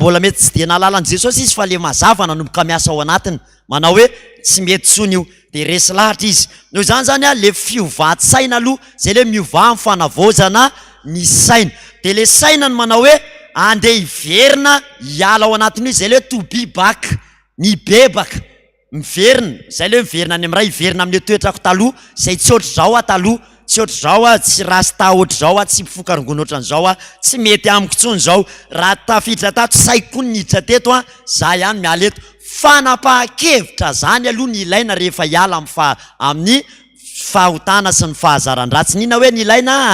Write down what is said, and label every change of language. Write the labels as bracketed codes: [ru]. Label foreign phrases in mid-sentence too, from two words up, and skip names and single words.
[mg] mbola mety tsy de nalalan'i Jesosy izy fa le mazava nanomboka miasa ao anatiny manao hoe tsy mety tsony io de resy lahatra izy noho zany le fiovaty-saina aloha zay le miova amin'ny fanavozana ny saina de le saina ny manao hoe andeha hiverina hiala ao anatiny izy zay le [en] to be back [mg] mibebaka miverina zay le miverina any amin'ray hiverina amin'ny toetrako taloha zay tsy ohatry zao taloha tsy ohatry zao tsy rasta ohatry zao tsy mpifokarongony ohatran'izao tsy mety amiko tsony zao raha tafiditra tato saiko koa niditra teto za ihany miala eto fanapaha-kevitra zany aloha ny ilaina rehefa hiala amin'ny fahotana sy ny fahazaran-dratsy nina hoe ny ilaina